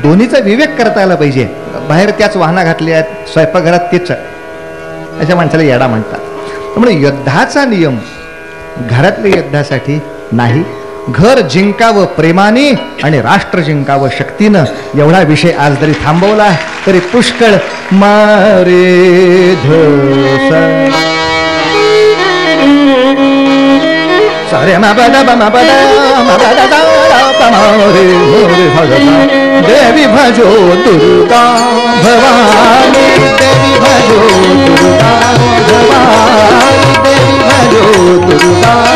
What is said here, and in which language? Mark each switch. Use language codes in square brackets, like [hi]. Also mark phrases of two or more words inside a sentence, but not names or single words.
[mr] दोन्हीचा विवेक करता आला पाहिजे. बाहेर त्याच वाहना घातल्या आहेत, स्वयंपाकघरात तेच, अशा माणसाला येडा म्हणतात. त्यामुळे युद्धाचा नियम घरातल्या युद्धासाठी नाही. घर जिंकावं प्रेमाने आणि राष्ट्र जिंकावं शक्तीनं, एवढा विषय आज जरी थांबवला तरी पुष्कळ. [hi] मारे धोसा सारे देवी भजो दुर्गा भवानी, देवी भजो दुर्गा भवानी, देवी भजो दुर्गा.